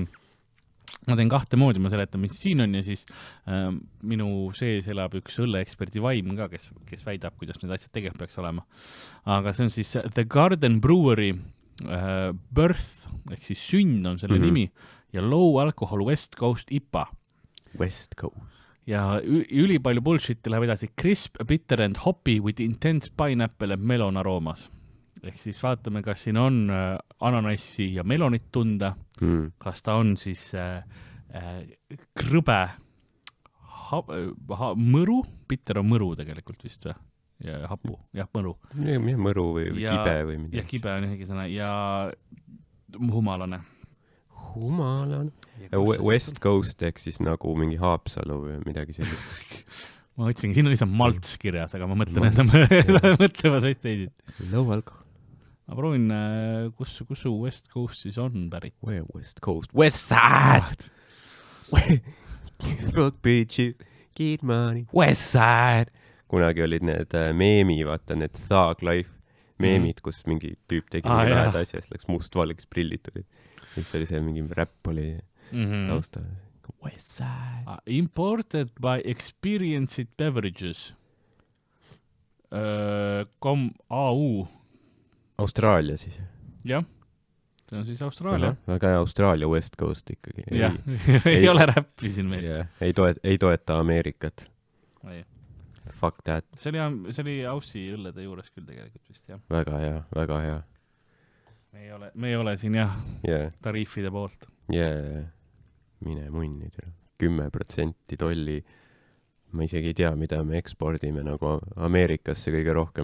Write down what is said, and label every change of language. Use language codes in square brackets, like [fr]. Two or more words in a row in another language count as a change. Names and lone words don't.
[et] Ma teen kahte moodi, ma seletan, mis siin on ja siis minu sees elab üks õlleeksperdi vaim ka, kes väidab, kuidas need asjad tegelikult peaks olema. Aga see on siis The Garden Brewery Birth, ehk siis sünn on selle nimi ja Low Alcohol West Coast IPA. West Coast. Ja üli palju bullshit läheb edasi [en] crisp, bitter and hoppy with intense pineapple and melon aroomas. [et] Ehk siis vaatame, kas siin on ananassi ja melonit tunda, kas ta on siis krõbe mõru, bitter on mõru tegelikult vist või? Ja hapu, mõru. Mõru või kibe või midagi. Ja kibe on isegi sõna ja humalane. West Coast ehk siis nagu mingi Haapsalu või midagi sellist. Ma ütlesin, siin on lihtsalt malts kirjas, aga ma mõtlen, et mõtlevad veist teidid. [en] Low alcohol. [et] Ma proovin, kus su West Coast siis on pärit? [en] Where West Coast? West Side! Rock bitches, get money. West Side! [et] Kunagi olid need meemi, vaata, need Thug Life meemid, kus mingi tüüp tegi mingi lahed asja, siis läks must-valgeks prillid tulid. Siis oli see mingi räpp oli tausta. Westside. [en] Imported by experienced beverages. AU. [et] Austraalia siis. Jah. See on siis Austraalia. Väga hea Austraalia West Coast ikkagi. Jah, ei ole räppi siin meil. Ei toeta Ameerikat. Ei. [en] Fuck that. [et] See oli Aussi õllede juures küll tegelikult vist, jah. Väga hea, väga hea. Me ei ole siin jah tariifide poolt. Mine munni. 10% tolli. Ma isegi ei tea, mida me ekspordime nagu Ameerikasse kõige rohkem.